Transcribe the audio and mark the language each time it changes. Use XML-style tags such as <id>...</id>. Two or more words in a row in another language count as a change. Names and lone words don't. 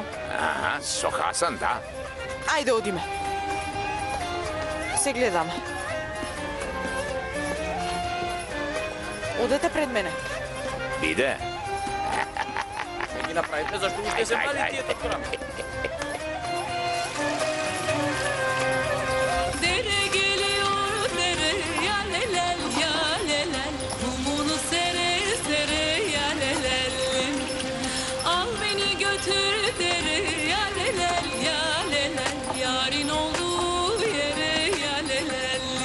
<mk>Аха, со Хасан, да. Ајде, одиме. Се гледаме. Одете пред мене. Биде. Не ги направите, зашто уште се мали тие татурамиси.</mk> <tr>Dere geliyor dere ya lelel ya lelel Mumunu sere sere ya lelel Al beni götür dere ya lelel ya lelel Yarın olduğu yere ya lelel</tr>